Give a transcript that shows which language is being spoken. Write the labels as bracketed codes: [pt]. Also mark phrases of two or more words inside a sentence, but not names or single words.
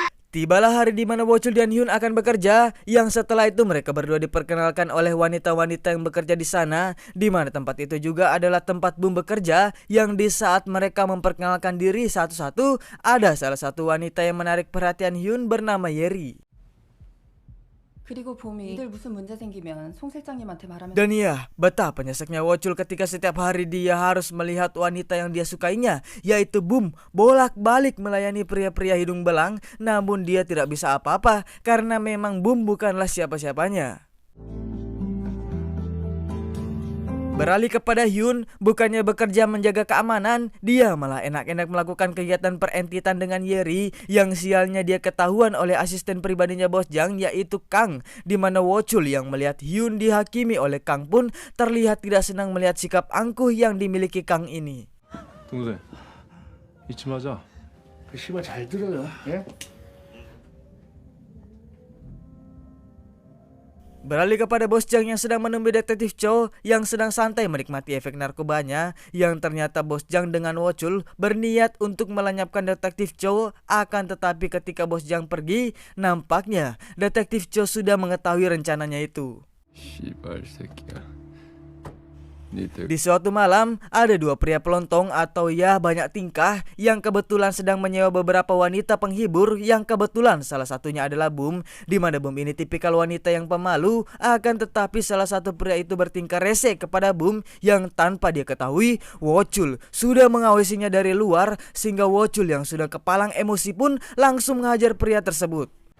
[id] Tibalah hari di mana Wochul dan Hyun akan bekerja, yang setelah itu mereka berdua diperkenalkan oleh wanita-wanita yang bekerja di sana, di mana tempat itu juga adalah tempat Boom bekerja, yang di saat mereka memperkenalkan diri satu-satu, ada salah satu wanita yang menarik perhatian Hyun bernama Yeri. [ko] 그리고 봄이 이들 무슨 문제 생기면 송 실장님한테 말하면 [id] Dan ya, betapa nyeseknya Wochul ketika setiap hari dia harus melihat wanita yang dia sukainya, yaitu Boom, bolak-balik melayani pria-pria hidung belang, namun dia tidak bisa apa-apa karena memang Boom bukanlah siapa-siapanya. Beralih kepada Hyun, bukannya bekerja menjaga keamanan, dia malah enak-enak melakukan kegiatan perentitan dengan Yeri, yang sialnya dia ketahuan oleh asisten pribadinya Bos Jang, yaitu Kang, di mana Wochul yang melihat Hyun dihakimi oleh Kang pun terlihat tidak senang melihat sikap angkuh yang dimiliki Kang ini. [ko] 동생 잊지 마자. 그 씨발 잘 들어요. 예? [id] Beralih kepada Bos Jang yang sedang menemui detektif Cho yang sedang santai menikmati efek narkobanya, yang ternyata Bos Jang dengan Wochul berniat untuk melenyapkan detektif Cho, akan tetapi ketika Bos Jang pergi, nampaknya detektif Cho sudah mengetahui rencananya itu. [ko] 씨발 새끼야. [id] Di suatu malam, ada dua pria pelontong atau ya banyak tingkah yang kebetulan sedang menyewa beberapa wanita penghibur, yang kebetulan salah satunya adalah Boom, di mana Boom ini tipikal wanita yang pemalu, akan tetapi salah satu pria itu bertingkah rese kepada Boom yang tanpa dia ketahui Wochul sudah mengawasinya dari luar, sehingga Wochul yang sudah kepalang emosi pun langsung menghajar pria tersebut.